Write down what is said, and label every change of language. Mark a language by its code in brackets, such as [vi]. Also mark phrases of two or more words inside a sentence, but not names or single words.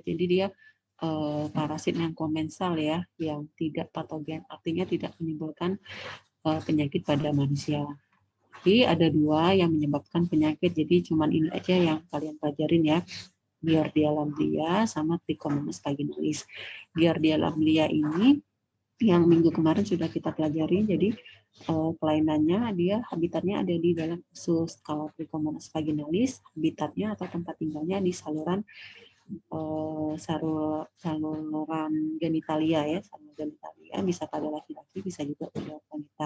[id] Jadi dia parasit yang komensal ya, yang tidak patogen, artinya tidak menimbulkan penyakit pada manusia. Jadi ada dua yang menyebabkan penyakit. Jadi cuman ini aja yang kalian pelajarin ya. Giardia lamblia sama Trichomonas vaginalis. Giardia lamblia ini yang minggu kemarin sudah kita pelajari. Jadi kelainannya dia habitatnya ada di dalam usus. Kalau Trichomonas vaginalis habitatnya atau tempat tinggalnya di saluran saluran genitalia ya, saluran genitalia bisa pada laki-laki bisa juga pada wanita.